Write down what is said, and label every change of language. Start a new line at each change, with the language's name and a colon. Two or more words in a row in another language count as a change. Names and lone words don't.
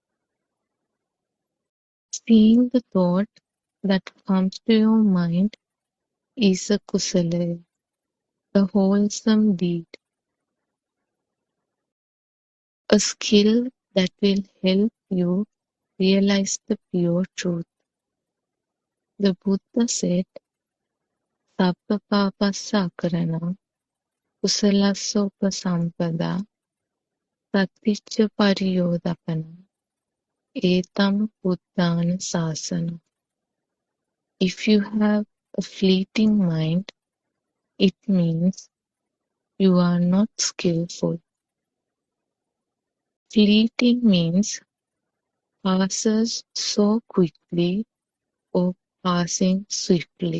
English: Seeing the thought that comes to your mind is a kusala, a wholesome deed, a skill that will help you realize the pure truth. The Buddha said,
Pali: Sabba papassa akarana, kusalassa upasampada, praticca pariyodapana, etam buddhana sasana.
English: If you have a fleeting mind, it means you are not skillful. Fleeting means passes so quickly or passing swiftly.